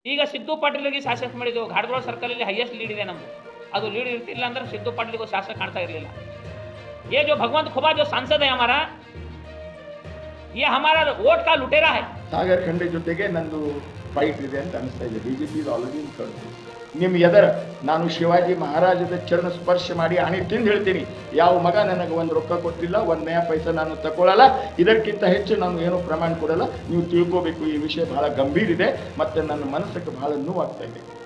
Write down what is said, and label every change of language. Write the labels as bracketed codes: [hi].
[kn] ಈಗ ಸಿದ್ದು ಪಾಟೀಲ್ಗೆ ಶಾಸಕ ಮಾಡಿದ್ದು ಘಾಟಗೋಳ ಸರ್ಕಲಲ್ಲಿ ಹೈಯೆಸ್ಟ್ ಲೀಡ್ ಇದೆ ನಮ್ಮದು. ಅದು ಲೀಡ್ ಇರ್ತಿಲ್ಲ ಅಂದ್ರೆ ಸಿದ್ದು ಪಾಟೀಲ್ಗೂ ಶಾಸಕ ಕಾಣ್ತಾ ಇರಲಿಲ್ಲ. [hi] ये जो भगवंत खुबा जो सांसद है हमारा, ये हमारा वोट का लुटेरा है. [kn] ಸಾಗರ್ ಖಂಡೆ ಜೊತೆಗೆ ನಂದು ಫೈಟ್ ಇದೆ ಅಂತ ಅನಿಸ್ತಾ ಇದೆ. ಬಿಜೆಪಿ ಆಲ್ರೆಡಿ ನಿಮ್ಮ ಎದರ ನಾನು ಶಿವಾಜಿ ಮಹಾರಾಜದ ಚರಣ ಸ್ಪರ್ಶ ಮಾಡಿ ಹಣೆ ತಿಂದು ಹೇಳ್ತೀನಿ, ಯಾವ ಮಗ ನನಗೆ ಒಂದು ರೊಕ್ಕ ಕೊಟ್ಟಿಲ್ಲ, ಒಂದು ನಯ ಪೈಸಾ ನಾನು ತಗೊಳ್ಳಲ್ಲ, ಇದಕ್ಕಿಂತ ಹೆಚ್ಚು ನಾನು ಏನೂ ಪ್ರಮಾಣ ಕೊಡಲ್ಲ. ನೀವು ತಿಳ್ಕೋಬೇಕು, ಈ ವಿಷಯ ಬಹಳ ಗಂಭೀರ ಇದೆ ಮತ್ತು ನನ್ನ ಮನಸ್ಸಿಗೆ ಬಹಳ ನೋವಾಗ್ತಾ ಇದೆ.